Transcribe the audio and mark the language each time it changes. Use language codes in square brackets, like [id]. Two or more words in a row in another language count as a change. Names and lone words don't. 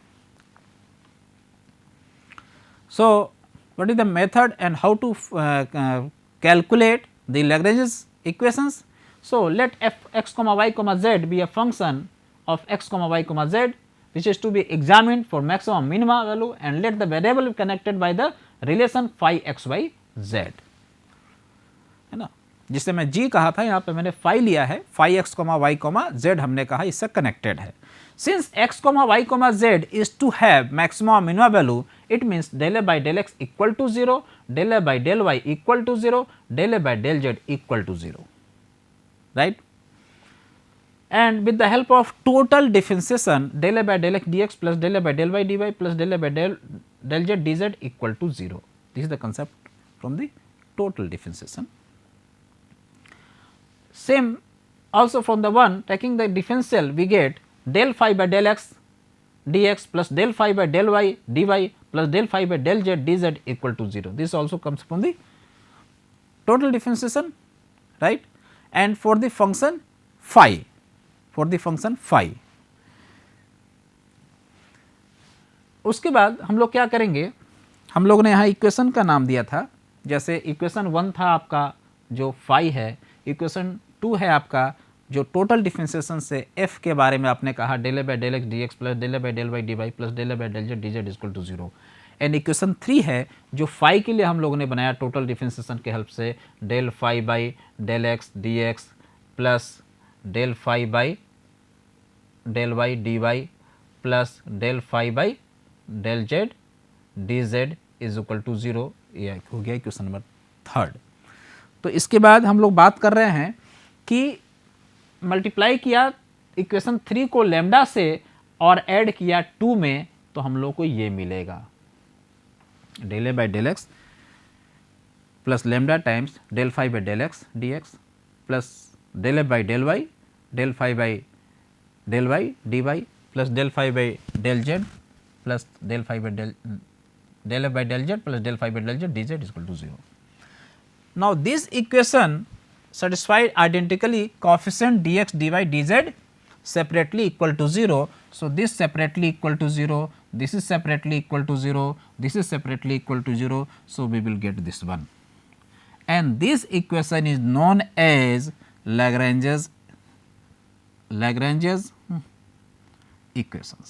[en] So, what is the method and how to calculate the Lagrange's equations? So, let f x comma y comma z be a function of x comma y comma z, which is to be examined for maximum minima value, and let the variable be connected by the relation phi x y z, [hi] है ना, जिसे मैं g कहा था, यहाँ पे मैंने phi लिया है, [en] phi x comma y comma z [hi] हमने कहा इससे कनेक्टेड है. [en] Since x comma y comma z is to have maximum minima value, it means del a by del x equal to 0, del a by del y equal to 0, del a by del z equal to 0, right. And with the help of total differentiation, del a by del x dx plus del a by del y dy plus del a by del z dz equal to 0. This is the concept from the total differentiation. Same also from the one taking the differential, we get del phi by del x dx plus del phi by del y dy plus del phi by del z dz equal to 0. This also comes from the total differentiation, right. And for the function phi, [hi] उसके बाद हम लोग क्या करेंगे, हम लोग ने यहाँ इक्वेशन का नाम दिया था, जैसे इक्वेशन 1 था आपका जो phi है, इक्वेशन 2 है आपका जो [en] total differentiation [hi] से f के बारे में आपने कहा [en] del a by del x dx plus del a by del y dy plus del a by del z dz equal to 0, and equation 3 [hi] है जो phi के लिए हम लोगों ने बनाया [en] total differentiation [hi] के हेल्प से [en] del phi by del x dx plus del phi by del y dy plus del phi by del z dz is equal to 0. [hi] ये हो गया [en] equation number 3. [hi] तो इसके बाद हम लोग बात कर रहे हैं कि मल्टीप्लाई किया इक्वेशन 3 को लैम्डा से और ऐड किया 2 में, तो हम लोग को ये मिलेगा [en] del a by del x plus lambda times del phi by del x dx plus del a by del y del phi by del y dy plus del phi by del z plus del phi by del a by del z plus del phi by del z dz is equal to 0. Now, this equation satisfied identically coefficient dx dy dz separately equal to 0. So, this separately equal to 0, this is separately equal to 0, this is separately equal to 0. So, we will get this one, and this equation is known as Lagrange's equations.